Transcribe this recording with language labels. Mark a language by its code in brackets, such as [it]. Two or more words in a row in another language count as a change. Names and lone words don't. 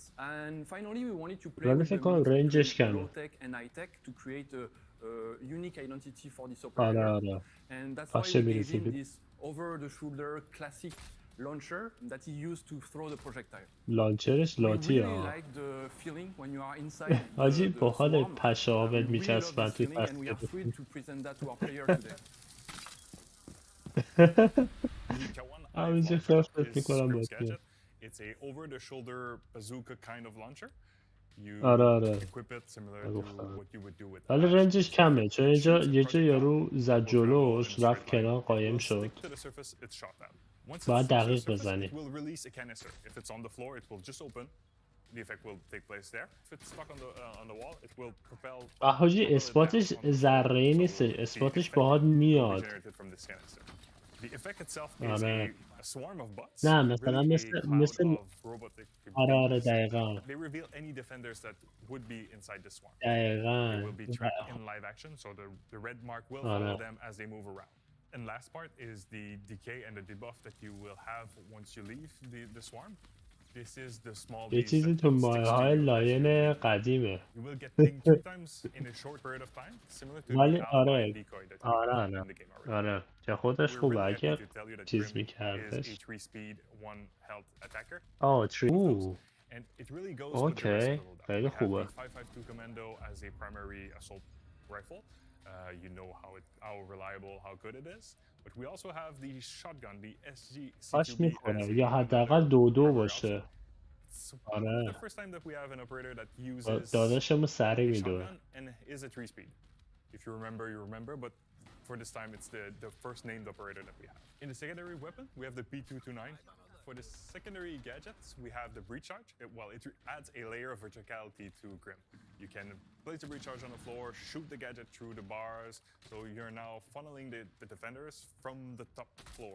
[en] And finally, we wanted to play with the mix between low-tech and high-tech to create a unique identity for this operator. And that's why we gave him this over-the-shoulder classic launcher that he used to throw the projectile. [fa] لانچرش لاتیه. [en] We really like the feeling when you are inside [fa] حاجی [en] the [fa] با حال [en] swarm. [fa] پشابت [en] We really love [fa] میچسبن [en] this [fa] توی [en] feeling and we are thrilled to present that to our player today. [fa] همینجا خیلی فکر میکنم باید [en] It's a over-the-shoulder bazooka kind of launcher. You [fa] آره [en] equip it similar to what you would do with [fa] ولی رنجش کمه چون یه جا یارو زد جلوش رفت کنار قایم شد باید دقیق بزنی. حاجی اثباتش ذره‌ای نیستش، اثباتش باهات میاد. آره نه مثلا مثل آره دقیقا دقیقا. [en] And last part is the decay and the debuff that you will have once you leave the swarm. This is the small [fa] یه چیزی تو مایه‌های لاین قدیمه. [en] You will get pinged 2 times in a short period of time, similar to [fa] ولی [en] the [fa] آره [en] decoy that [fa] آره [en] in the game already. [fa] آره که خودش خوبه اگه چیز میکردش. [en] 3 speed 1 health attacker. And it really goes with the rest of the loadout. [fa] خیلی خوبه. [en] 552 commando as a primary assault rifle. You know how reliable, how good it is. But we also have the shotgun, the SG [fa] میخوره یا حداقل 2 باشه. [en] The first time that we have an operator that uses [fa] داداشمون سری [en] a [fa] میدوه. [en] shotgun and is a 3 speed. If you remember, you remember, but for this time it's the first named operator that we have. In the secondary weapon, we have the P229. For the secondary gadgets, we have the breach charge. It adds a layer of verticality to Grim. You can place the breach charge on the floor, shoot the gadget through the bars, so you're now funneling the defenders from the top floor.